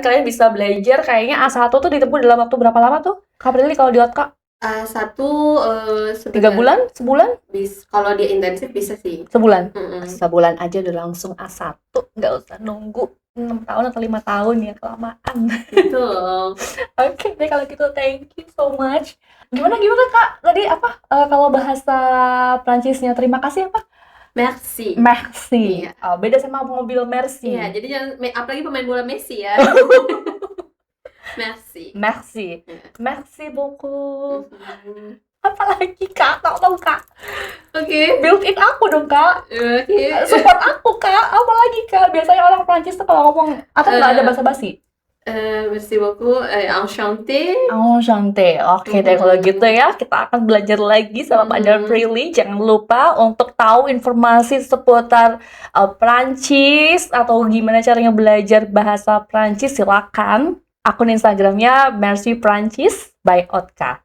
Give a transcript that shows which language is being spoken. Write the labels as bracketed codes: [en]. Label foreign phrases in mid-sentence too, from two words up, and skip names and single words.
[id] Kalian bisa belajar kayaknya A1 tuh ditempuh dalam waktu berapa lama tuh Kak Prilly kalau di Otka? A1 3 bulan? Sebulan? Kalau dia intensif bisa sih sebulan. Sebulan aja udah langsung A1, nggak usah nunggu 6 tahun atau 5 tahun ya, kelamaan. Betul. Oke deh kalau gitu, [en] thank you so much. [id] Gimana Kak? Tadi apa kalau bahasa Prancisnya terima kasih apa? Merci. Merci. Iya. Beda sama mobil Mercy. Iya, jadi jangan apalagi pemain bola Messi ya. Merci. [fr] Merci. Merci beaucoup. [id] Apalagi Kak? Tolong Kak. Oke. Build in aku dong Kak. Oke. Support aku Kak. Apalagi Kak? Biasanya orang Prancis tuh kalau ngomong atau nggak ada basa-basi. [fr] Merci beaucoup. Enchanté. [id] Enchanté. Oke deh kalau gitu ya, kita akan belajar lagi sama Madam Prilly. Jangan lupa untuk tahu informasi seputar Prancis atau gimana caranya belajar bahasa Prancis, silakan akun Instagramnya Merci Prancis by Otka.